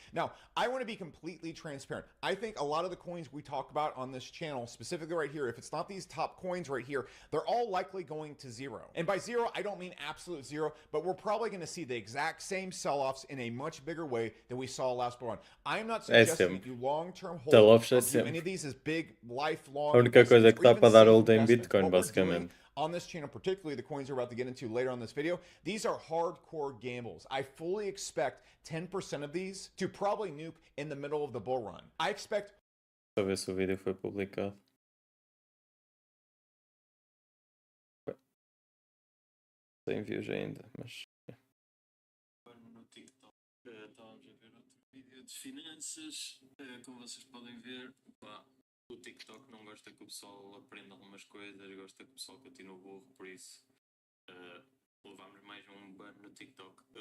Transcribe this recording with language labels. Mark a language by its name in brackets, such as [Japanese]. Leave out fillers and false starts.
[English] Now, I want to be completely transparent. I think a lot of the coins we talk about on this channel, specifically right here, if it's not these top coins right here, they're all likely going to zero. And by zero, I don't mean absolute zero, but we're probably going to see the exact same sell-offs in a much bigger way than we saw last bull run. I'm not suggesting that you long-term hold or do any of these as big lifelong. [Portuguese] A única coisa que dá para dar hold em Bitcoin, basicamente. [English] On this channel, particularly the coins we're about to get into later on this video, these are hardcore gambles. I fully expect 10% of these to probably nuke in the middle of the bull run. I expect. [Portuguese] Só ver se o vídeo foi publicado. Sem views ainda, mas. No TikTok estávamos a ver outro vídeo de finanças. Como vocês podem ver, pá, o TikTok não gosta que o pessoal aprenda algumas coisas, gosta que o pessoal continue burro, por isso levámos mais um ban no TikTok.